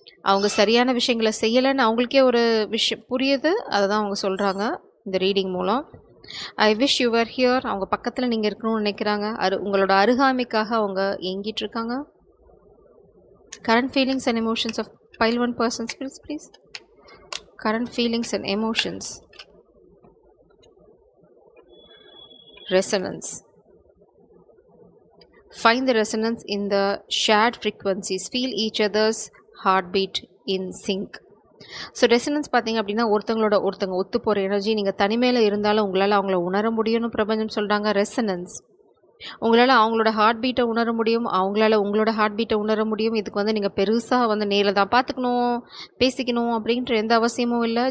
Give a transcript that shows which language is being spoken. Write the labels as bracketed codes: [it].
[ta] அவங்க சரியான விஷயங்களை செய்யலைன்னு அவங்களுக்கே ஒரு விஷயம் புரியுது. அதை தான் அவங்க சொல்கிறாங்க இந்த ரீடிங் மூலம். [en] I wish you're here. [ta] அவங்க பக்கத்தில் நீங்கள் இருக்கணும்னு நினைக்கிறாங்க. உங்களோட அருகாமைக்காக அவங்க ஏங்கிட்டு இருக்காங்க. [en] Current feelings and emotions of pile 1 persons, please. Current feelings and emotions. Resonance. Find the resonance in the shared frequencies. Feel each other's heartbeat in sync. [ta] So resonance பார்த்தீங்க அப்படின்னா ஒருத்தவங்களோட ஒருத்தவங்க ஒத்து போகிற எனர்ஜி. நீங்கள் தனிமையில் இருந்தாலும் உங்களால் அவங்கள உணர முடியும்னு பிரபஞ்சம் சொல்கிறாங்க. ரெசனன்ஸ் உங்களால் அவங்களோட ஹார்ட் பீட்டை உணர முடியும், அவங்களால உங்களோட ஹார்ட் பீட்டை உணர முடியும். இதுக்கு வந்து நீங்கள் பெருசாக வந்து நேரில் தான் பார்த்துக்கணும், பேசிக்கணும் அப்படின்ற எந்த அவசியமும் இல்லை.